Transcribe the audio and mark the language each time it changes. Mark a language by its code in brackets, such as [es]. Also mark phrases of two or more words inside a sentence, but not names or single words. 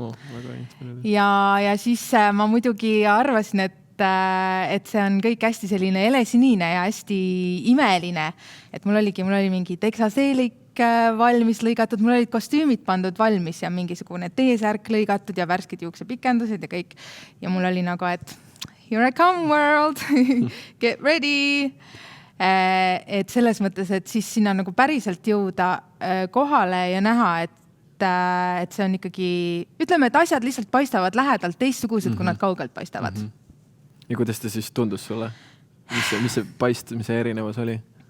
[et] Ja siis ma muidugi arvasin, et see on kõik hästi selline helesinine ja hästi imeline. Et mul oli mingi teksaseelik valmis lõigatud, mul olid kostüümid pandud valmis ja mingisugune T-särk lõigatud ja värskid juuksepikendused ja kõik. Ja mul oli nagu, et [en] here I come world, get ready. [et] Et selles mõttes, et siis sinna nagu päriselt jõuda kohale ja näha, et see on ikkagi, ütleme, et asjad lihtsalt paistavad lähedalt teistsugused, kui nad kaugelt paistavad. Ja kuidas ta siis tundus sulle? Mis see erinevus oli?